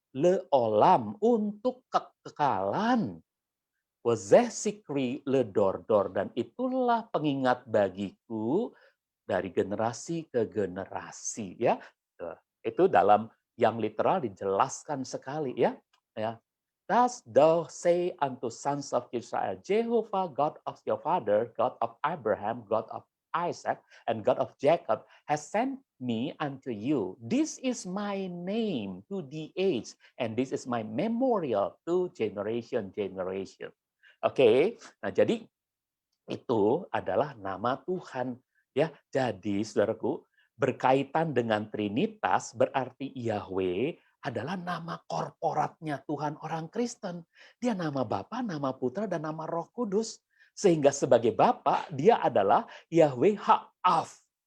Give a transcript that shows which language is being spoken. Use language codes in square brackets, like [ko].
[he] Leolam, [id] untuk kekekalan. [he] Wazeh-sikri ledor-dor, [id] dan itulah pengingat bagiku dari generasi ke generasi, ya. Itu dalam yang literal dijelaskan sekali, ya. Ya. [en] Thus thou say unto sons of Israel, Jehovah God of your father, God of Abraham, God of Isaac, and God of Jacob has sent me unto you. This is my name to the age, and this is my memorial to generation. [id] Oke, nah jadi itu adalah nama Tuhan. Ya, jadi saudaraku, berkaitan dengan Trinitas berarti Yahweh adalah nama korporatnya Tuhan orang Kristen. Dia nama Bapa, nama Putra, dan nama Roh Kudus. Sehingga sebagai Bapa, dia adalah Yahweh Ha'af.